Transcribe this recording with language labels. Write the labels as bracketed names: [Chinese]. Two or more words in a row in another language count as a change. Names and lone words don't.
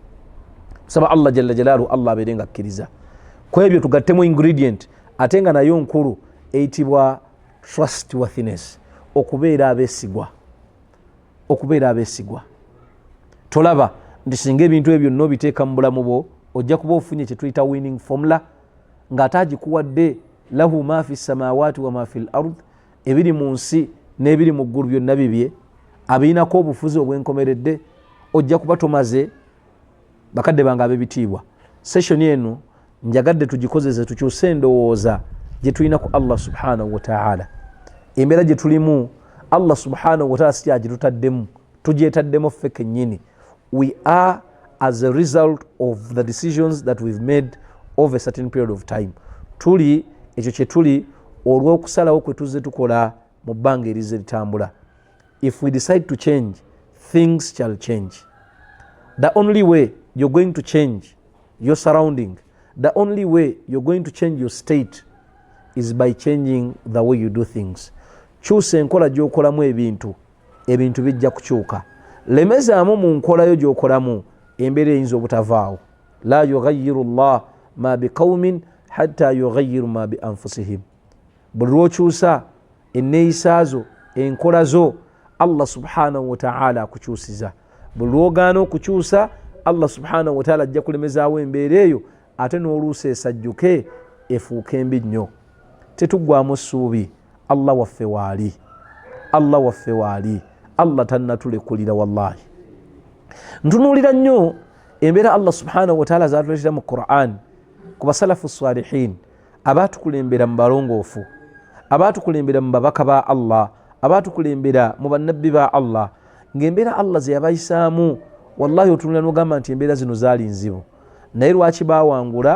[Ganda] Saba Allah [Arabic] جل جلاله, [Ganda] Allah abeere nga akkiriza. Ku ebyo tugattemu ingredient ate nga nayo nkulu eyitibwa trustworthiness, okubeera abeesigwa. Okubeera abeesigwa. Tolaba nti singa ebintu ebyo byonna obiteeka mu bulamu bwo ojja kuba ofunye kye tuyita [English] winning formula, [Ganda] ng'ate agikuwadde [Arabic] له ما في السماوات وما في الأرض, [Ganda] ebiri mu nsi n'ebiri mu ggulu byonna bibye, abiinako obufuzi obwenkomeredde. Ojja kuba tomaze. Bakadde bange ab'ebitiibwa, session eno njagadde tugikozese tukyuse endowooza gye tulina ku Allah [Arabic] سبحانه وتعالى. [Ganda] Embeera gye tulimu Allah [Arabic] سبحانه وتعالى [Ganda] si kyagitutaddemu, tugyetaddemu ffe kennyini. [English] We are as a result of the decisions that we've made over a certain period of time. [Ganda] Tuli ekyo kye tuli olw'okusalawo kwe tuzze tukola mu bbanga erize litambula. [English] If we decide to change, things shall change. The only way you're going to change your surrounding, the only way you're going to change your state is by changing the way you do things. [Ganda] Kyusa enkola gy'okolamu ebintu, ebintu bijja kukyuka. Lemezaamu mu nkola yo gy'okolamu, embeera eyinza obutavaawo. [Arabic] لا يغير الله ما بقوم حتى يغيروا ما بأنفسهم. [Ganda] Buli lw'okyusa enneeyisa zo, enkola zo, Allah [Arabic] سبحانه وتعالى [Ganda] akukyusiza. Buli lw'ogaana okukyusa, Allah [Arabic] سبحانه وتعالى [Ganda] ajja kulemezaawo embeera eyo, ate n'oluusi esajjuke efuuke embi nnyo. Tetuggwaamu ssuubi. Allah waffe waali. Allah waffe waali. Allah tannatulekulira wallahi. Ntunuulira nnyo embeera Allah [Arabic] سبحانه وتعالى [Ganda] zaatuleetera mu Qur'an ku basalafu salihin, abaatukulembera mu balongoofu, abaatukulembera mu babaka ba Allah, abaatukulembera mu bannabbi ba Allah, ng'embeera Allah ze yabayisaamu wallahi otunulira n'ogamba nti embeera zino zaali nzibu, naye lwaki baawangula?